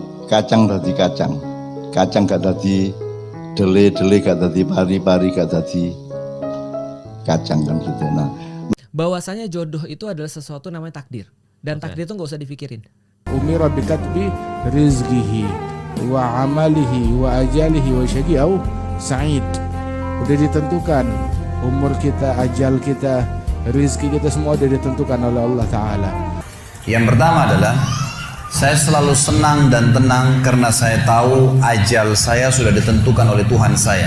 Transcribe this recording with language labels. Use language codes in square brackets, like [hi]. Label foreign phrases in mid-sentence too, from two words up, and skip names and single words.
[jv] kacang dadi kacang, kacang gak dadi dele-dele, gak dadi pari-pari, gak dadi kacang [id] kan gitu. Nah, bahwasanya jodoh itu adalah sesuatu namanya takdir, dan takdir itu nggak usah dipikirin. [ar] أمر بكتب رزقه وعمله وأجله وشقي أو سعيد. [id] Udah ditentukan umur kita, ajal kita, rizki kita, semua udah ditentukan oleh Allah Ta'ala. Yang pertama adalah saya selalu senang dan tenang karena saya tahu ajal saya sudah ditentukan oleh Tuhan saya.